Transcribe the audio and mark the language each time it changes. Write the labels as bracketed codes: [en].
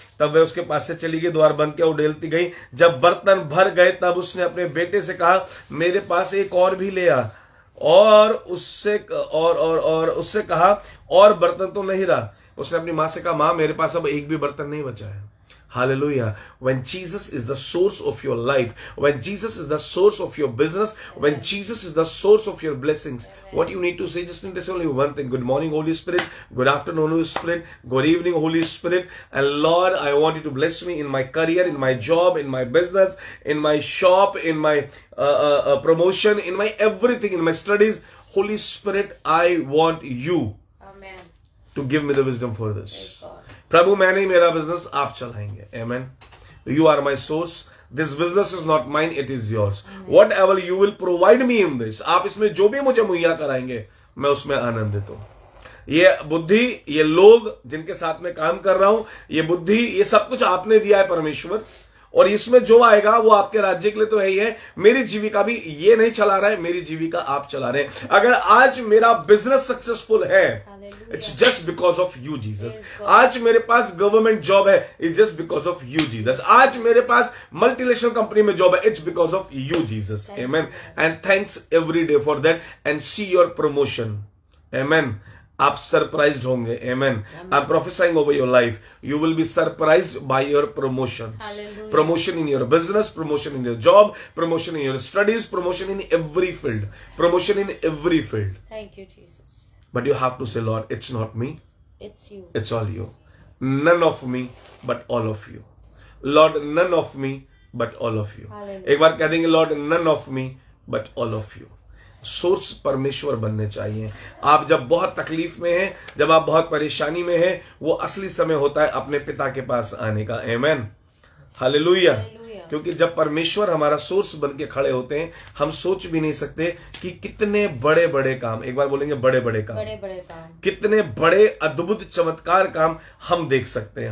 [hi] तब वह उसके पास से चली गई, द्वार बंद किया, उंडेलती गई। जब बर्तन भर गए तब उसने अपने बेटे से कहा मेरे पास एक और भी ले आ, और उससे कहा और बर्तन तो नहीं रहा। उसने अपनी मां से कहा मां मेरे पास अब एक भी बर्तन नहीं बचा है। Hallelujah. [en] When Jesus is the source of your life, when Jesus is the source of your business, when Jesus is the source of your blessings, what you need to say, just need to say only one thing. Good morning, Holy Spirit. Good afternoon, Holy Spirit. Good evening, Holy Spirit. And Lord, I want you to bless me in my career, in my job, in my business, in my shop, in my promotion, in my everything, in my studies. Holy Spirit, I want you to give me the wisdom for this. [hi] प्रभु मैं नहीं, मेरा business आप चलाएंगे। आमेन। [en] You are my source, this business is not mine, it is yours. Whatever you will provide me in this, [hi] आप इसमें जो भी मुझे मुहैया कराएंगे मैं उसमें आनंदित हूं। ये बुद्धि, ये लोग जिनके साथ में काम कर रहा हूं, ये बुद्धि, ये सब कुछ आपने दिया है परमेश्वर, और इसमें जो आएगा वो आपके राज्य के लिए तो है ही है। मेरी जीविका भी ये नहीं चला रहा है, मेरी जीविका आप चला रहे हैं। अगर आज मेरा बिजनेस सक्सेसफुल है, [en] It's just because of you Jesus. [hi] आज मेरे पास गवर्नमेंट जॉब है, [en] It's just because of you Jesus. [hi] आज मेरे पास मल्टीनेशनल कंपनी में जॉब है, [en] It's because of you Jesus. [hi] Amen. [en] And thanks every day for that and see your promotion. Amen. [hi] आप surprised होंगे। [en] Amen. I am prophesying over your life, you will be surprised by your promotions. Promotion in your business, promotion in your job, promotion in your studies, promotion in every field, promotion in every field. Thank you Jesus. But you have to say, Lord, it's not me. It's you. It's all you. None of me, but all of you. Lord, none of me, but all of you. Hallelujah. [hi] एक बार कह देंगे, [en] Lord, none of me, but all of you. [hi] Source परमेश्वर बनने चाहिए। आप जब बहुत तकलीफ में हैं, जब आप बहुत परेशानी में हैं, वो असली समय होता है अपने पिता के पास आने का। आमेन। हालेलुया। क्योंकि जब परमेश्वर हमारा सोर्स बन के खड़े होते हैं, हम सोच भी नहीं सकते कि कितने बड़े बड़े काम, एक बार बोलेंगे बड़े बड़े काम, कितने बड़े अद्भुत चमत्कार काम हम देख सकते हैं।